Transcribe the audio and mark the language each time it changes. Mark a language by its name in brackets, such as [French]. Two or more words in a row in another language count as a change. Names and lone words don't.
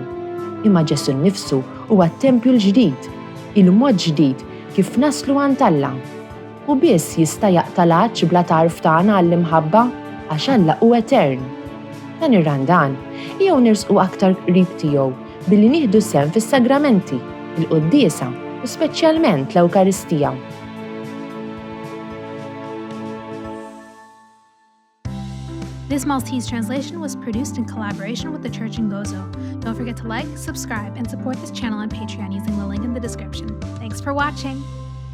[Maltese] Imma Ġesu nnifsu huwa t-tempju l-ġdid, il-mod ġdid kif naslu għand Alla. U biss jista' jaqta' l-għaġġ bla tarf tagħna għall-imħabba għax Alla hu etern. Dan ir-randan jew nirsqu aktar qrib tiegħu billi nieħdu sehem fis-sagramenti, il-quddiesa u speċjalment l-Ewkaristija. [English] This Maltese translation was produced in collaboration with the Church in Gozo. Don't forget to like, subscribe, and support this channel on Patreon using the link in the description. Thanks for watching!